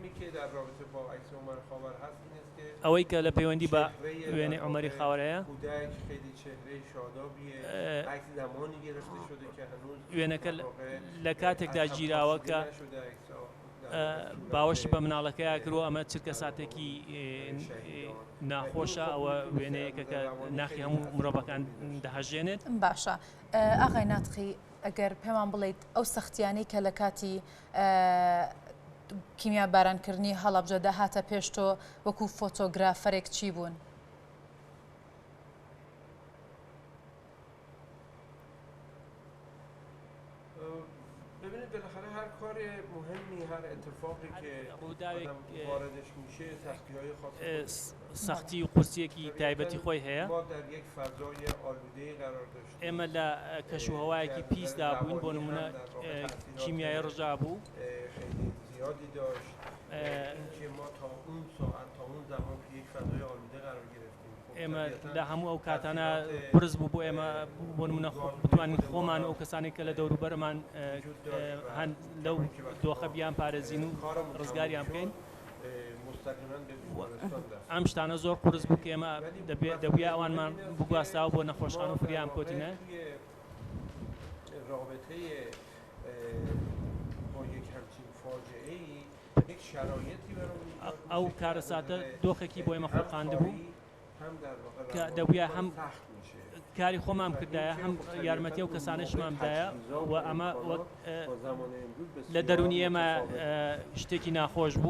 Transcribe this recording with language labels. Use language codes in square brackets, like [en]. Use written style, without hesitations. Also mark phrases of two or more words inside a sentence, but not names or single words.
[ckb] ئەوەی کە لە پەیوەندی بە وێنەی عومەری خاوەرەیە وێنەکە لە کاتێکدا گیراوە کە باوەشی بە مناڵەکەیە کردووە ئەمە چرکە ساتێکی ناخۆشە ئەوە وێنەیەکە کە ناخی هەموو مرۆڤەکان دەهەژێنێت باشە ئاغای ناتقی ئەگەر پێمان بڵێیت ئەو سەختیانەی کە لە کاتی کیمیا بارانکردنی هەڵەبجەدا هاتە پێش تۆ وەکو فۆتۆگرافەرێک چی بوون؟ [fa] ببینید بالاخره هر کار مهمی هر اتفاقی که آدم واردش میشه سختی‌های خاصی [ckb] سختی و قورسیەکی تایبەتی خۆی هەیە [fa] ما در یک فضای آلوده‌ای قرار داشتیم [ckb] ئێمە لە کەشوهەوایەکی پیسدا بووین بۆ نمونە کیمیای ڕژا بوو [fa] خیلی زیادی داشت اینکه ما تا اون ساعت تا اون زمان که یک فضای آلوده قرار گرفتیم [ckb] ئێمە لە هەموو ئەو کاتانە قرس بوو بۆ ئێمە بۆ نمونە بتوانین خۆمان ئەو کەسانی کە لە دەوروبەرمان هەن لەو دۆخە بیان پارێزین و ڕزگاریان بکەین ئەم شتانە زۆر قرس بوو کە ئێمە دەبووە ئەوانمان بگواستاوە بۆ نەخۆشخان و فریان کۆتینە ئەو کارەساتە دۆخێکی بۆ ئێمە خۆقاندە بوو کە دەبووە هەم کاری خۆمان کردایە هەم یارمەتی و کەسانشمامدایە و ئەمە لە دەرونی ئێمە شتێکی ناخۆش بوو